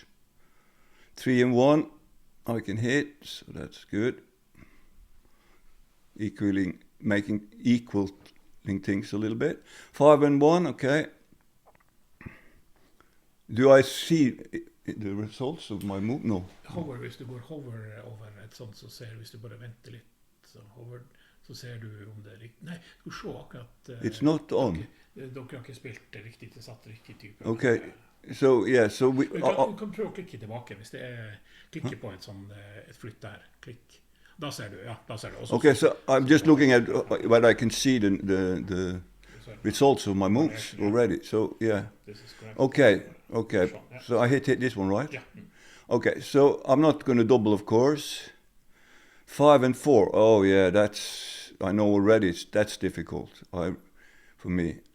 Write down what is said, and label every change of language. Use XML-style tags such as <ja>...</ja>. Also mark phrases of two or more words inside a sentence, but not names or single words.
<en>3 and 1, I can hit, so that's good. Making equaling things a little bit. 5 and 1, okay. Do I see the results of my move? No.</en> <no>Hover, hvis du går hover over et sånt, så ser du, hvis du bare venter litt, så ser du om det er riktig. Nei, du skal se akkurat...</no> <en>It's not on.</en> <no>Dere har ikke spilt det riktig, det satt riktig type.</no> <en>Okay, so yeah, so we...</en> <no>Du kan prøve å klikke tilbake, hvis det er klikke på et flytt der, klikk. Da ser du, ja, da ser du også.</no> <en>Okay, so I'm just looking at whether I can see the results of my moves already, so yeah. Okay, so I hit this one, right? Yeah. Okay, so I'm not going to double, of course. 5 and 4, oh yeah, I know already, that's difficult for me.</en>